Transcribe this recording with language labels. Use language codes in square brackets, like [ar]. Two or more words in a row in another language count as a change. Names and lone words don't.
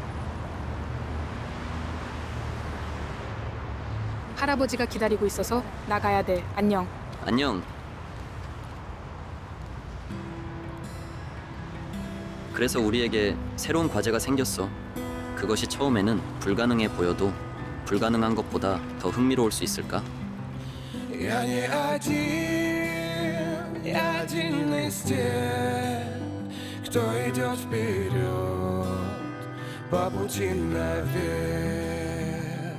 [ko] 할아버지가 기다리고 있어서 나가야 돼. 안녕. 안녕. 그래서 우리에게 새로운 과제가 생겼어. 그것이 처음에는 불가능해 보여도 불가능한 것보다 더 흥미로울 수 있을까? [ru] Я не один, я один из тех, кто идет вперед по пути наверх.